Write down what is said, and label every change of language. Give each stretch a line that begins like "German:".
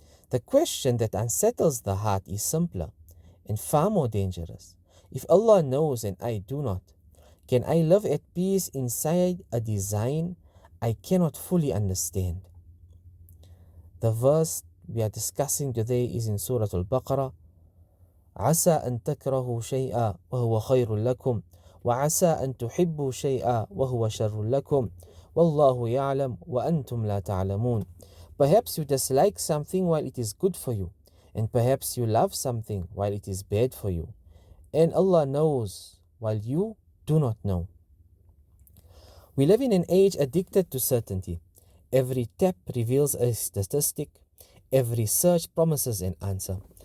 English: The question that unsettles the heart is simpler and far more dangerous. If Allah knows and I do not, can I live at peace inside a design I cannot fully understand? The verse we are discussing today is in Surah Al-Baqarah.
Arabic: عسى أن تكرهوا شيئا وهو خير لكم وعسى أن تحبوا شيئا وهو شر لكم والله يعلم وأنتم لا تعلمون.
English: Perhaps you dislike something while it is good for you, and perhaps you love something while it is bad for you. And Allah knows while you do not know. We live in an age addicted to certainty. Every tap reveals a statistic. Every search promises an answer.